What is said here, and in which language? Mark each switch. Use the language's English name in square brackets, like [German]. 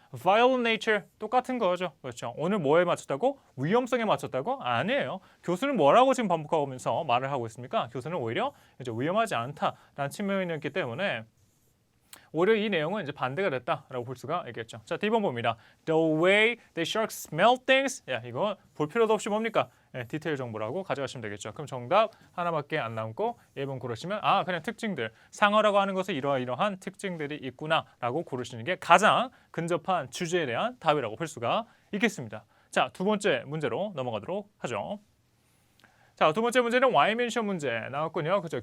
[English] violent nature [Korean] 똑같은 거죠. 그렇죠. 오늘 뭐에 맞췄다고? 위험성에 맞췄다고? 아니에요. 교수는 뭐라고 지금 반복하면서 말을 하고 있습니까? 교수는 오히려 이제 위험하지 않다라는 측면이었기 때문에 오히려 이 내용은 이제 반대가 됐다라고 볼 수가 있겠죠. 자, D번 봅니다. [English] The way the sharks smell things. [Korean] 야, 이거 볼 필요도 없이 뭡니까? 디테일 정보라고 가져가시면 되겠죠. 그럼 정답 하나밖에 안 남고 1번 고르시면 그냥 특징들. 상어라고 하는 것은 이러이러한 특징들이 있구나라고 고르시는 게 가장 근접한 주제에 대한 답이라고 볼 수가 있겠습니다. 자, 두 번째 문제로 넘어가도록 하죠. 자, 두 번째 문제는 why mention 문제 나왔군요. 그죠?